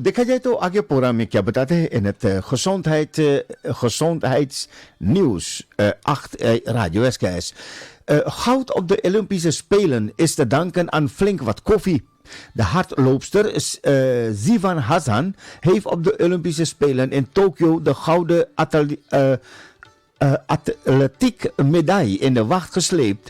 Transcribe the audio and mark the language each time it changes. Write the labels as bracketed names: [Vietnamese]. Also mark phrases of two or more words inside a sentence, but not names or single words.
[Hindi] देखा जाए तो आगे प्रोग्राम में क्या बताते हैं [Dutch] in het gezondheidsnieuws [Hindi] 8 Radio SKS. [Dutch] Goud op de Olympische Spelen is te danken aan flink wat koffie. De hardloopster Zivan Hassan heeft op de Olympische Spelen in Tokio de gouden atletiek medaille in de wacht gesleept.